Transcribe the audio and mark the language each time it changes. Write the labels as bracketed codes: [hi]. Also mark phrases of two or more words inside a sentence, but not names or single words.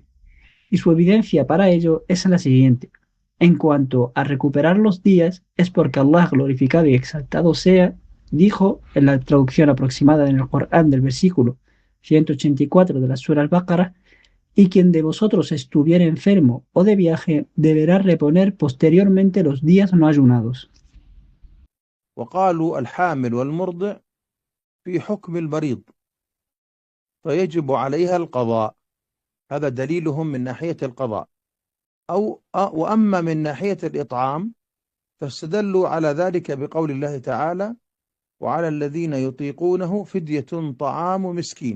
[es] Y su evidencia para ello es la siguiente. En cuanto a recuperar los días, es porque Allah, glorificado y exaltado sea, dijo en la traducción aproximada en el Corán del versículo 184 de la Sura Al-Baqarah: y quien de vosotros estuviera enfermo o de viaje deberá reponer posteriormente los días no ayunados. [ar] وقالوا الحامل والمرضع في حكم المريض فيجب عليها القضاء، هذا دليلهم من ناحية القضاء. وأما من ناحية الإطعام فاستدلوا على ذلك بقول الله تعالى: وعلى الذين يطيقونه فدية طعام مسكين.